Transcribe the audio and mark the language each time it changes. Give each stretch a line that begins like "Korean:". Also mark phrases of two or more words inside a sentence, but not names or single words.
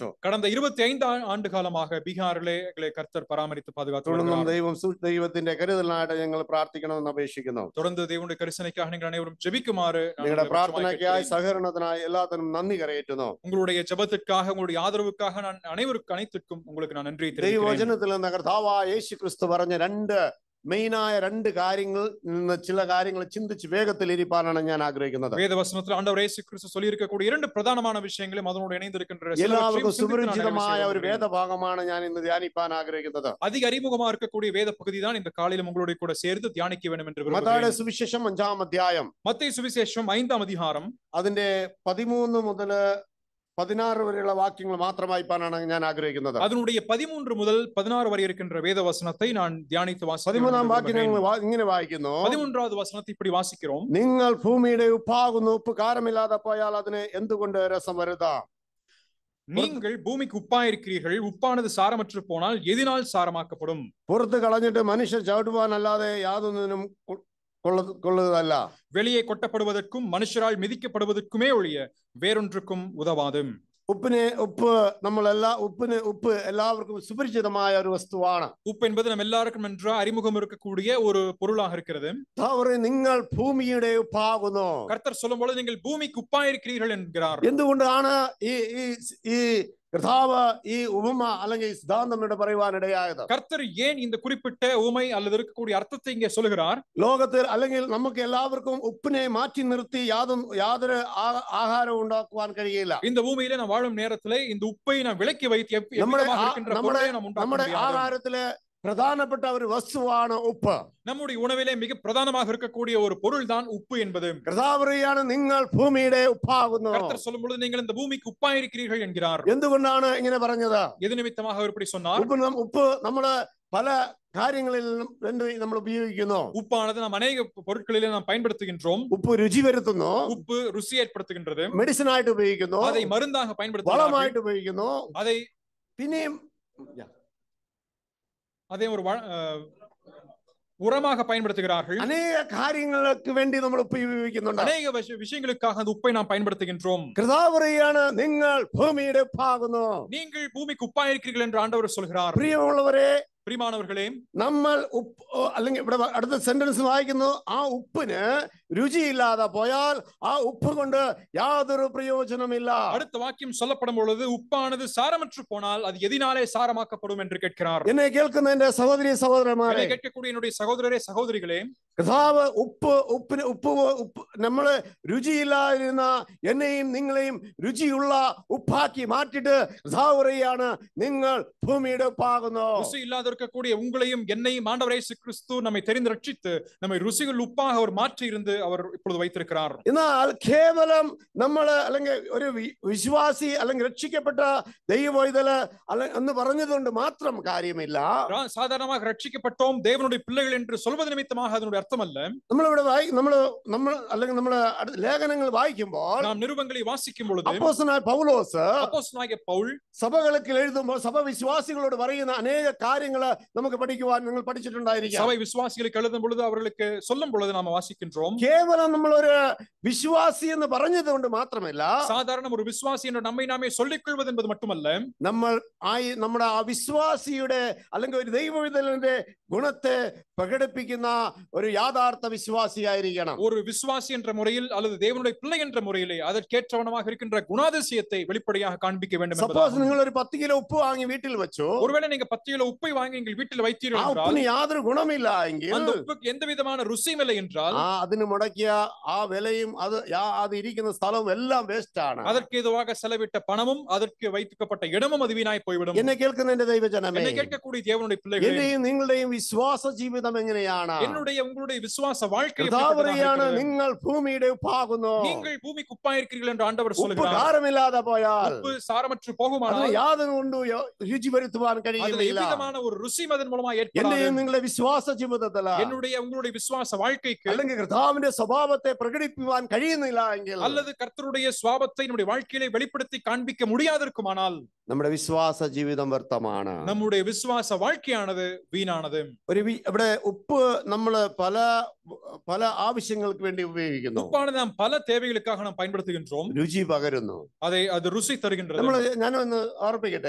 Tamil: கடந்த 25 ஆண்டு காலமாக பீகாரிலே எங்களை கர்த்தர் பராமரித்து பாதுகாத்து
Malayalam: തുടർന്നും ദൈവത്തിന്റെ കരുതലിനായിട്ട് ഞങ്ങൾ പ്രാർത്ഥിക്കണമെന്ന് അപേക്ഷിക്കുന്നു.
Tamil: தொடர்ந்து தேவனுடைய கரிசனைக்காக நீங்கள் அனைவரும் ஜெபிக்குமாறு,
Malayalam: നിങ്ങളുടെ പ്രാർത്ഥനയ്ക്കായി, സഹകരണത്തിനായി എല്ലാത്തിനും നന്ദി കരയേറ്റുന്നു.
Tamil: உங்களுடைய ஜெபத்திற்காக, உங்களுடைய ஆதரவுக்காக நான் அனைவருக்கும் உங்களுக்கு நான் நன்றி தெரிவிக்கிறேன்.
Malayalam: ദൈവവചനത്തിൽ നിന്ന് കർത്താവായ യേശു ക്രിസ്തു പറഞ്ഞ മെയിനായ രണ്ട് കാര്യങ്ങൾ നിന്ന് ചില കാര്യങ്ങൾ ചിന്തിച്ച് വേഗത്തിൽ ഇരിപ്പാനാണ് ഞാൻ ആഗ്രഹിക്കുന്നത്.
Tamil: വേദവചനത്തിൽ ആண்டவர் இயேசு கிறிஸ்து சொல்லி இருக்கக்கூடிய இரண்டு பிரதானமான விஷயங்களும் அதனோடு இணைந்திருக்கின்ற
Malayalam: എല്ലാവർക്കും സുപരിചിതമായ ഒരു വേദഭാഗമാണ് ഞാൻ ഇന്ന് ധ്യാനിപ്പാൻ ആഗ്രഹിക്കുന്നത്.
Tamil: அதிக அறிமுகமா இருக்கக்கூடிய வேத பகுதி தான் இந்த காலையிலும் உங்களோட கூட சேர்த்து தியானிக்க வேண்டும் என்று விரும்புகிறேன்.
Malayalam: മത്തായിയുടെ സുവിശേഷം 5-ാം അധ്യായം,
Tamil: மத்தேயு சுவிசேஷம் 5-ஆம் அதிகாரம்,
Malayalam: അതിന്റെ 13 മുതൽ 16 വരെയുള്ള വാക്യങ്ങൾ മാത്രം വായിപ്പാനാണ് ഞാൻ ആഗ്രഹിക്കുന്നത്.
Tamil: அதனுடைய 13 முதல் 16 വരെ இருக்கின்ற வேத வசனத்தை நான் தியானித்து வாசிக்கிறேன்.
Malayalam: 13-ാം വാക്യം ഇങ്ങനെ വായിക്കുന്നു.
Tamil: 13வது வசனத்தை இப்படி வாசிக்கிறோம்.
Malayalam: നിങ്ങൾ ഭൂമിയുടെ ഉപ്പാകുന്നു, ഉപ്പ് കാരമില്ലാതെ പോയാൽ അതിന് എന്തുകൊണ്ട് രസം വരുത്താം?
Tamil: நீங்கள் பூமிக்கு உப்பாயிருக்கிறீர்கள், உப்பானது சாரமற்று போனால் எதினால் சாரமாக்கப்படும்?
Malayalam: പുറത്ത് കളഞ്ഞിട്ട് മനുഷ്യർ ചവിട്ടുവാനല്ലാതെ യാതൊന്നിനും കൊള്ളുകയല്ല.
Tamil: வெளியே கொட்டப்படுவதற்கும் மனுஷரால் மிதிக்கப்படுவதற்குமே ஒழிய வேறொன்றுக்கும் உதவாது.
Malayalam: ഉപ്പ് എല്ലാവർക്കും സുപരിചിതമായ ഒരു വസ്തുവാണ്.
Tamil: உப்பு என்பது நம்ம எல்லாருக்கும் நன்றா அறிமுகம் இருக்கக்கூடிய ஒரு பொருளாக இருக்கிறது.
Malayalam: നിങ്ങൾ ഭൂമിയുടെ ഉപ്പാകുന്നു.
Tamil: கர்த்தர் சொல்லும்போது நீங்கள் பூமிக்கு உப்பாயிருக்கிறீர்கள் என்கிறார்.
Malayalam: എന്തുകൊണ്ടാണ് ഈ കർത്താവ് ഈ ഉപമ അല്ലെങ്കിൽ സിദ്ധാന്തം ഇവിടെ പറയുവാനിടയായത്?
Tamil: கர்த்தர் ஏன் இந்த குறிப்பிட்ட உவமை அல்லது இருக்கக்கூடிய அர்த்தத்தை இங்கே சொல்லுகிறார்?
Malayalam: ലോകത്തിൽ അല്ലെങ്കിൽ നമുക്ക് എല്ലാവർക്കും ഉപ്പിനെ മാറ്റി നിർത്തി യാതൊരു ആഹാരവും ഉണ്ടാക്കുവാൻ കഴിയില്ല.
Tamil: இந்த பூமியில நாம் வாழும் நேரத்திலே இந்த உப்பை நாம் விலக்கி வைத்து
Malayalam: നമ്മുടെ ആഹാരത്തിലെ പ്രധാനപ്പെട്ട ഒരു വസ്തുവാണ് ഉപ്പ്.
Tamil: நம்முடைய உணவிலே மிக பிரதானமாக இருக்கக்கூடிய ஒரு பொருள் தான் உப்பு என்பது.
Malayalam: കർത്താവറിയാണ് നിങ്ങൾ ഭൂമിയുടെ ഉപ്പാകുന്നു.
Tamil: கர்த்தர் சொல்லும்போது நீங்கள் இந்த பூமிக்கு உப்பாயிருக்கிறீர்கள் என்கிறார்.
Malayalam: എന്തുകൊണ്ടാണ് ഇങ്ങനെ പറഞ്ഞത്?
Tamil: எது நிமித்தமாக அவர் இப்படி சொன்னார்?
Malayalam: ഉപ്പ് നമ്മള് പല കാര്യങ്ങളിലും നമ്മൾ ഉപയോഗിക്കുന്നു.
Tamil: உப்பானது நாம் அநேக பொருட்களிலே நாம் பயன்படுத்துகின்றோம்.
Malayalam: ഉപ്പ് രുചി വരുത്തുന്നു.
Tamil: உப்பு ருசி ஏற்படுத்துகின்றது.
Malayalam: മെഡിസിൻ ആയിട്ട് ഉപയോഗിക്കുന്നു.
Tamil: அதை മരുന്നാக பயன்படுத்துகிறார்கள்.
Malayalam: വളമായിട്ട് ഉപയോഗിക്കുന്നു.
Tamil: அதை
Malayalam: പിന്നെയും
Tamil: அதே ஒரு உரமாக பயன்படுத்துகிறார்கள். அநேக காரியங்களுக்கு வேண்டி
Malayalam: നമ്മൾ ഉപയോഗിക്കുന്നുണ്ട്.
Tamil: அநேக விஷயங்களுக்காக அந்த உப்பை நாம் பயன்படுத்துகின்றோம்.
Malayalam: കർത്താവറിയാണ് നിങ്ങൾ ഭൂമിയുടെ ഉപ്പാകുന്നു.
Tamil: நீங்கள் பூமிக்கு உப்பாயிருக்கிறீர்கள் என்று ஆண்டவர் சொல்கிறார்.
Malayalam: പ്രിയമുള്ളവരെ,
Tamil: പ്രിയമാനവர்களே,
Malayalam: നമ്മൾ അല്ലെങ്കിൽ ഇവിടെ അടുത്ത സെന്റൻസ് വായിക്കുന്നു, ആ ഉപ്പിന് രുചിയില്ലാതെ പോയാൽ ആ ഉപ്പ് കൊണ്ട് യാതൊരു പ്രയോജനമില്ല.
Tamil: அடுத்த வாக்கியம் சொல்லப்படும் பொழுது உப்பானது சாரமற்று போனால் அது எதினாலே சாரமாக்கப்படும் என்று கேட்கிறார்.
Malayalam: എന്നെ കേൾക്കുന്ന എന്റെ സഹോദരി സഹോദരന്മാരെ,
Tamil: என்னை கேட்கக்கூடிய என்னுடைய சகோதரரே சகோதரிகளே,
Malayalam: കർത്താവ് നമ്മള് രുചിയില്ലാതിരുന്ന എന്നെയും നിങ്ങളെയും രുചിയുള്ള ഉപ്പാക്കി മാറ്റിട്ട് കർത്താവ് പറയാണ്, നിങ്ങൾ ഭൂമിയുടെ ഉപ്പാകുന്നു.
Tamil: ருசி இல்லாத இருக்கக்கூடிய உங்களையும் என்னையும் ஆண்டவர் இயேசு கிறிஸ்து நம்மை தெரிந்து ரட்சித்து நம்மை ருசிகள் உப்பாக அவர் மாற்றி இருந்து அவர் இப்பொழுது வைத்திருக்கிறார்.
Malayalam: എന്നാൽ കേവലം നമ്മള് അല്ലെങ്കിൽ ഒരു വിശ്വാസി അല്ലെങ്കിൽ രക്ഷിക്കപ്പെട്ട ദൈവവൈതല് എന്ന് പറഞ്ഞതുകൊണ്ട് മാത്രം കാര്യമില്ല.
Tamil: சாதாரணமாக ரட்சிக்கப்பட்டோம் தேவனுடைய பிள்ளைகள் என்று சொல்வது நிமித்தமாக அதனுடைய அர்த்தம் அல்ல.
Malayalam: നമ്മളിവിടെ അല്ലെങ്കിൽ നമ്മള് ലേഖനങ്ങൾ വായിക്കുമ്പോൾ,
Tamil: நாம் நிருபங்களை வாசிக்கும் பொழுது
Malayalam: അപ്പോസ്തലനായ പൗലോസ്
Tamil: அப்போஸ்தலனாகிய பவுல்
Malayalam: സഭകൾക്ക് എഴുതുമ്പോൾ സഭ വിശ്വാസികളോട് പറയുന്ന അനേക കാര്യങ്ങള് നമുക്ക് പഠിക്കുവാൻ നിങ്ങൾ പഠിച്ചിട്ടുണ്ടായിരിക്കും.
Tamil: சபை விசுவாசிகளுக்கு எழுதும் பொழுது அவர்களுக்கு சொல்லும் பொழுது நாம் வாசிக்கின்றோம்.
Malayalam: കേവലം നമ്മളൊരു വിശ്വാസി എന്ന് പറഞ്ഞത് കൊണ്ട് മാത്രമല്ല,
Tamil: சாதாரண ஒரு விசுவாசி என்று நம்மை நாமே சொல்லிக் கொள்வது என்பது மட்டுமல்ல,
Malayalam: നമ്മുടെ ആ വിശ്വാസിയുടെ അല്ലെങ്കിൽ ഒരു ദൈവവിധലിന്റെ ഗുണത്തെ പ്രകടിപ്പിക്കുന്ന ഒരു യാഥാർത്ഥ വിശ്വാസിയായിരിക്കണം.
Tamil: ஒரு விசுவாசி என்ற முறையில் அல்லது தேவனுடைய பிள்ளை என்ற முறையிலே அதற்கேற்றவனமாக இருக்கின்ற குணாதிசயத்தை வெளிப்படையாக காண்பிக்க வேண்டும்.
Malayalam: സപ്പോസ് നിങ്ങൾ ഒരു 10 കിലോ ഉപ്പ് വാങ്ങി വീട്ടിൽ വെച്ചു,
Tamil: ஒருவேளை நீங்க 10 கிலோ உப்பை வாங்கி எங்கள் வீட்டில் வைத்தீர்கள் என்றால்,
Malayalam: ഉപ്പിന് യാതൊരു ഗുണമില്ല എങ്കിൽ,
Tamil: அந்த உப்புக்கு எந்த விதமான ருசியும் இல்லை என்றால்,
Malayalam: അതിന് മുടക്കിയ ആ വിലയും അത് ഇരിക്കുന്ന സ്ഥലവും എല്ലാം വേസ്റ്റ് ആണ്.
Tamil: அதற்கு ஏதுவாக செலவிட்ட பணமும் அதற்கு வைக்கப்பட்ட இடமும் அது வீணாய் போய்விடும்.
Malayalam: എന്നെ കേൾക്കുന്ന എന്റെ ദൈവജനമേ,
Tamil: என்னை கேட்கக்கூடிய தேவனுடைய பிள்ளைகளே,
Malayalam: എന്റെയും നിങ്ങളുടെയും വിശ്വാസ ജീവിതം എങ്ങനെയാണ്?
Tamil: என்னுடைய உங்களுடைய விசுவாச வாழ்க்கை
Malayalam: നിങ്ങൾ ഭൂമിയുടെ ഉപ്പാകുന്നു.
Tamil: நீங்கள் பூமிக்கு உப்பாயிருக்கிறீர்கள் என்று ஆண்டவர்
Malayalam: ഉപ്പ്
Tamil: சொல்கிறார்.
Malayalam: കാരമില്ലാതെ പോയാൽ,
Tamil: உப்பு சாரமற்று போகுமானால்
Malayalam: യാതൊരു കൊണ്ടും രുചി വരുത്തുവാൻ കഴിയില്ല.
Tamil: எவ்விதமான ஒரு ருசி அதன் மூலமா ஏற்படாது.
Malayalam: എന്റെയും നിങ്ങളുടെ വിശ്വാസ ജീവിതത്തിൽ,
Tamil: என்னுடைய உங்களுடைய விசுவாச வாழ்க்கைக்கு
Malayalam: അല്ലെങ്കിൽ കർത്താവിന്റെ സ്വഭാവത്തെ പ്രകടിപ്പിക്കുവാൻ കഴിയുന്നില്ല എങ്കിൽ,
Tamil: அல்லது கர்த்தருடைய சுவாபத்தை நம்முடைய வாழ்க்கையிலே வெளிப்படுத்தி காண்பிக்க முடியாதிருக்குமானால்,
Malayalam: നമ്മുടെ വിശ്വാസ ജീവിതം വ്യർത്ഥമാണ്.
Tamil: நம்முடைய விசுவாச வாழ்க்கையானது வீணானது.
Malayalam: ഇവിടെ ഉപ്പ് നമ്മള് പല ആവശ്യങ്ങൾക്ക് വേണ്ടി ഉപയോഗിക്കുന്നു.
Tamil: உப்பானது நாம் பல தேவைகளுக்காக நாம் பயன்படுத்துகின்றோம்.
Malayalam: രുചി പകരുന്നു,
Tamil: அது ருசி தருகின்றது.
Malayalam: ഞാനൊന്ന് ഓർപ്പിക്കട്ടെ,